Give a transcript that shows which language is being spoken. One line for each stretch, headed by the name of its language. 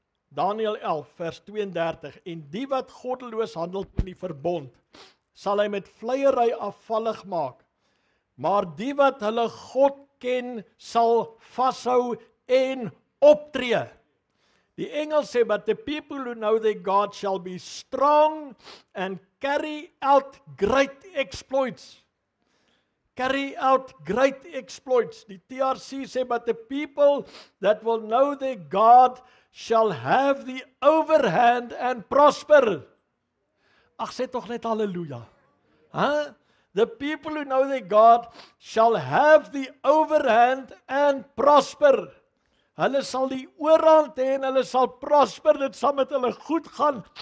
Afrikaans: Daniël 11 vers 32, en die wat goddeloos handel teen die verbond, sal hy met vleiery afvallig maak, maar die wat hulle God ken, sal vashou en optree. Die engel sê,
English: but the people who know their God shall be strong and carry out great exploits. Carry out great exploits.
Afrikaans: Die TRC sê,
English: but the people that will know their God shall have the overhand and prosper.
Afrikaans: Ag, sê tog net halleluja.
English: Huh? The people who know their God shall have the overhand and prosper.
Afrikaans: Hulle sal die oorhand hê en hulle sal prosper, dit sal met hulle goed gaan.